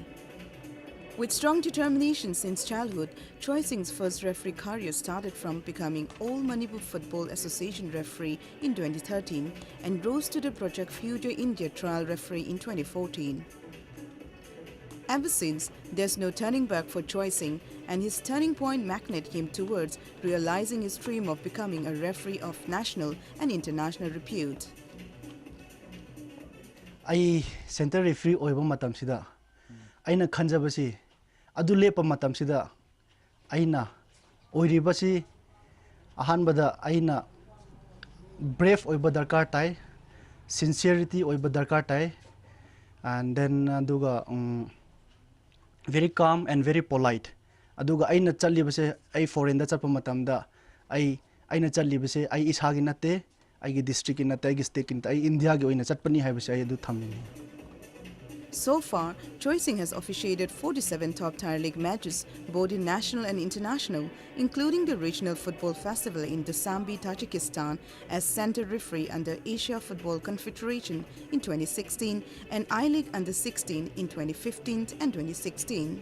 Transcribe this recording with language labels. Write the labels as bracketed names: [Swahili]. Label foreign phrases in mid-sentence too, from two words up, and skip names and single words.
[English] With strong determination since childhood, Choi Sing's first referee career started from becoming All Manipur Football Association referee in 2013 and rose to the Project Future India trial referee in 2014. Ever since, there's no turning back for Choi Sing, and his turning point magnet came towards realizing his dream of becoming a referee of national and international repute. [Manipuri] I [English] center referee [Manipuri] oiba matam sida aina khanjabasi adu lepa matam sida aina oiribasi ahanbada aina brave oiba darkar tai, sincerity oiba darkar tai, [English] and then [Manipuri] aduga [English] very calm and very polite. [Manipuri] Aduga aina chalibase ai foreign da chapa matam da aina chalibase ai ishagi nate ai gi district in nate ai gi state in ai India gi oina chatpani haibase ai adu thamni. [English] So far, Choi Sing has officiated 47 top-tier league matches, both in national and international, including the Regional Football Festival in Dusanbe, Tajikistan, as center referee under Asia Football Confederation in 2016 and I-League Under-16 in 2015 and 2016.